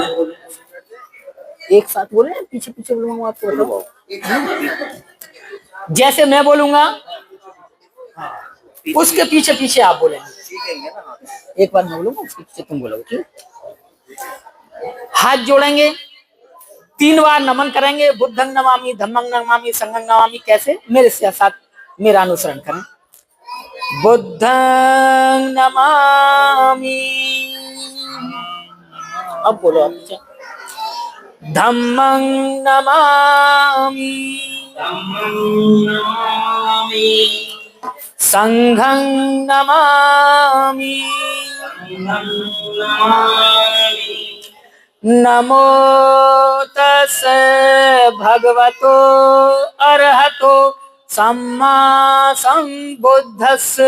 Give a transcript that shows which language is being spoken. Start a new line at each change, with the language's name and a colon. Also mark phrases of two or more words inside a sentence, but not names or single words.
Hindi: एक साथ बोले, पीछे पीछे बोलूंगा आपको। जैसे मैं बोलूंगा उसके पीछे पीछे आप बोलेंगे। एक बार मैं बोलूंगा, उसके पीछे तुम बोलोगे, ठीक? हाथ जोड़ेंगे, 3 बार नमन करेंगे।
Pali: बुद्धं नमामि, धम्मं नमामि, संघं नमामि।
Hindi: कैसे? मेरे साथ मेरा अनुसरण करें।
Pali: बुद्धं नमामि,
Hindi: अब बोलो आप पीछे।
Pali: धम्मं नमामि, संघं नमामि, नमो तस्से भगवतो अरहतो सम्मा संबुद्धस्से।